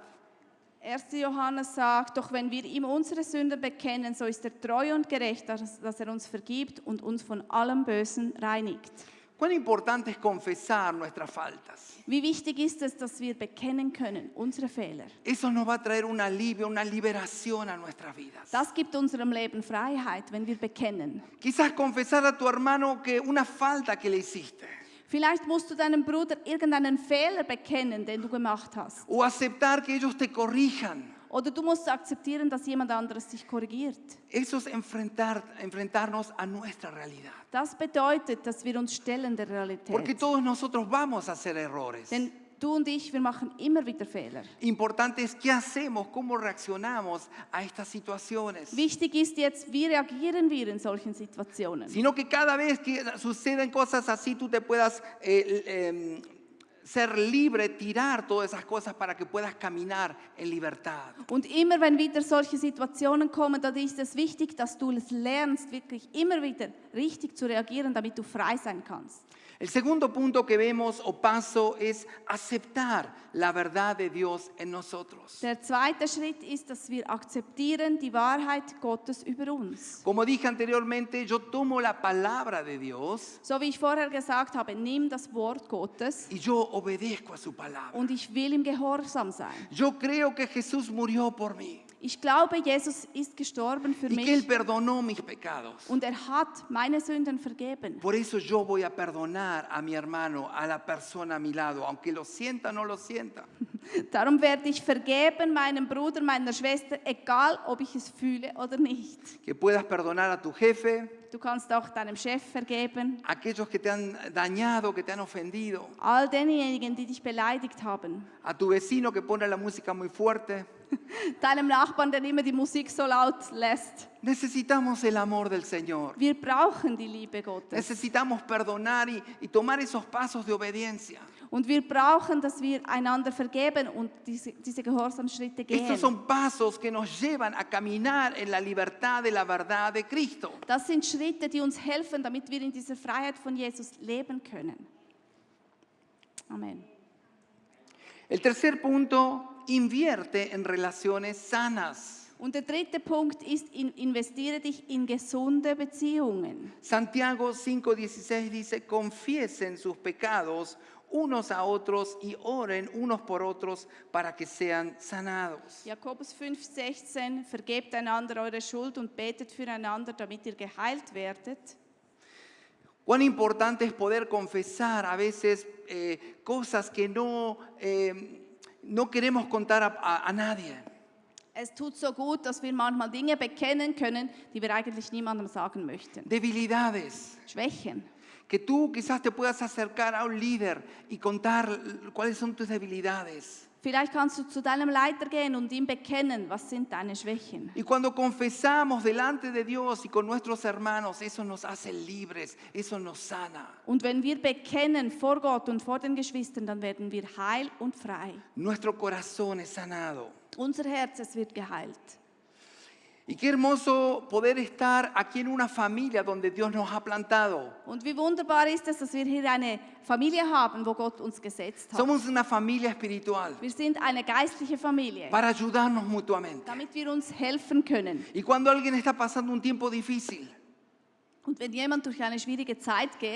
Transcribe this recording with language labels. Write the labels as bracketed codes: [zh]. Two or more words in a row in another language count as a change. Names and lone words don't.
[de] 1. Johannes sagt, doch wenn wir ihm unsere Sünden bekennen, so ist er treu und gerecht, dass er uns vergibt und uns von allem Bösen reinigt. [es] Cuán importante es confesar nuestras faltas. [de] Wie wichtig ist es, dass wir bekennen können, unsere Fehler. [es] Eso nos va a traer un alivio, una liberación a nuestras vidas. [de] Das gibt unserem Leben Freiheit, wenn wir bekennen. [es] Quizás confesar a tu hermano que una falta que le hiciste. [de] Vielleicht musst du deinem Bruder irgendeinen Fehler bekennen, den du gemacht hast. [es] O aceptar que ellos te corrijan. [de] Oder du musst akzeptieren, dass jemand anderes dich korrigiert. [es] Eso es enfrentarnos a nuestra realidad. [de] Das bedeutet, dass wir uns stellen der Realität. [es] Porque todos nosotros vamos a hacer errores. [de] Denn du und ich, wir machen immer wieder Fehler. [es] Importante es qué hacemos, cómo reaccionamos a estas situaciones. [de] Wichtig ist jetzt, wie reagieren wir in solchen Situationen. [es] Sino que cada vez que suceden cosas así, tú te puedas ser libre, tirar todas esas cosas para que puedas caminar en libertad. [de] Und immer, wenn wieder solche Situationen kommen, dann ist es wichtig, dass du es lernst, wirklich immer wieder richtig zu reagieren, damit du frei sein kannst. [es] El segundo punto que vemos o paso es aceptar la verdad de Dios en nosotros. [de] Der zweite Schritt ist, dass wir akzeptieren die Wahrheit Gottes über uns. [es] Como dije anteriormente, yo tomo la palabra de Dios [de] So wie ich vorher gesagt habe, nimm das Wort Gottes [es] y yo obedezco a su palabra. [de] und ich will ihm gehorsam sein. [es] Yo creo que Jesús murió por mí [de] Ich glaube, Jesus ist gestorben für [es] y que Él [de] mich [es] perdonó mis pecados. [de] und er hat meine Sünden vergeben. [es] Por eso yo voy a perdonar a mi hermano, a la persona a mi lado, aunque lo sienta o no lo sienta. [de] Darum werde ich vergeben meinem Bruder, meiner Schwester, egal ob ich es fühle oder nicht. [es] Que puedas perdonar a tu jefe, [de] Du kannst auch deinem Chef vergeben, [es] a aquellos que te han dañado, que te han ofendido, [de] all denjenigen, die dich beleidigt haben, [es] a tu vecino que pone la música muy fuerte. [de] deinem Nachbarn, der immer die Musik so laut lässt. [es] Necesitamos el amor del Señor. [de] Wir brauchen die Liebe Gottes. [es] Necesitamos perdonar y tomar esos pasos de obediencia. [de] Und wir brauchen, dass wir einander vergeben und diese Gehorsamschritte gehen. [es] Estos son pasos que nos llevan a caminar en la libertad de la verdad de Cristo. [de] Das sind Schritte, die uns helfen, damit wir in dieser Freiheit von Jesus leben können. Amen. [es] El tercer punto, invierte en relaciones sanas. [de] Und der dritte Punkt ist, investiere dich in gesunde Beziehungen. [es] Santiago 5:16 dice, confiesen sus pecados unos a otros y oren unos por otros para que sean sanados. [de] Jakobus 5,16, vergebt einander eure Schuld und betet füreinander, damit ihr geheilt werdet. [es] Cuán importante es poder confesar a veces cosas que no queremos contar a nadie. [de] Es tut so gut, dass wir manchmal Dinge bekennen können, die wir eigentlich niemandem sagen möchten. [es] Debilidades. [de] Schwächen. [es] Que tú quizás te puedas acercar a un líder y contar cuáles son tus debilidades. [de] Vielleicht kannst du zu deinem Leiter gehen und ihm bekennen, was sind deine Schwächen. [es] Y cuando confesamos delante de Dios y con nuestros hermanos, eso nos hace libres, eso nos sana. [de] Und wenn wir bekennen vor Gott und vor den Geschwistern, dann werden wir heil und frei. [es] Nuestro corazón es sanado. [de] Unser Herz, es wird geheilt. [es] Y qué hermoso poder estar aquí en una familia donde Dios nos ha plantado. [de] Und wie wunderbar ist es, dass wir hier eine Familie haben, wo Gott uns gesetzt hat. [es] Somos una familia espiritual [de] Wir sind eine geistliche Familie, [es] para ayudarnos mutuamente. [de] damit wir uns helfen können. [es] Y cuando alguien está pasando un tiempo difícil, [de] Und wenn jemand durch eine schwierige Zeit geht,